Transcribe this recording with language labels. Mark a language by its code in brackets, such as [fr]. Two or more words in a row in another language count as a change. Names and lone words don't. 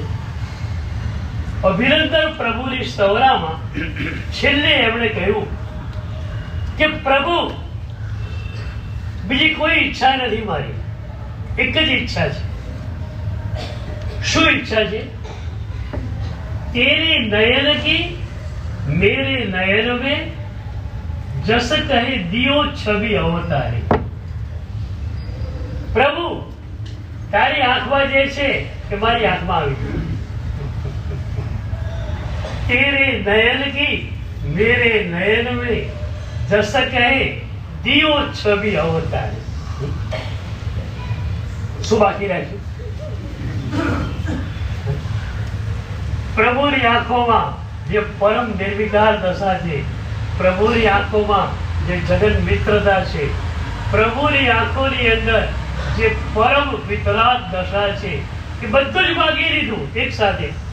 [gu] અભિનંદન પ્રભુની સ્તવરામાં છેલ્લે એમણે કહ્યું કે પ્રભુ બીજી કોઈ ઈચ્છા નથી મારી, એક જ ઈચ્છા છે. શું ઈચ્છા છે? [hi] तेरे नयन की मेरे नयन में जस कहे दियो छवि अवतारी. [gu] પ્રભુ તારી आंखમાં જે છે કે મારી આંખમાં આવી. [hi] तेरे नयन की मेरे नयन में जस कहे दियो छवि अवतारी. [gu] શું બાકી રાખ્યું? પ્રભુની આંખોમાં જે પરમ નિર્વિકાર દશા છે, પ્રભુની આંખોમાં જે જગન મિત્રતા છે, પ્રભુની આંખોની અંદર જે પરમ વિતરાગ દશા છે, એ બધું જ માગી લીધું એક સાથે.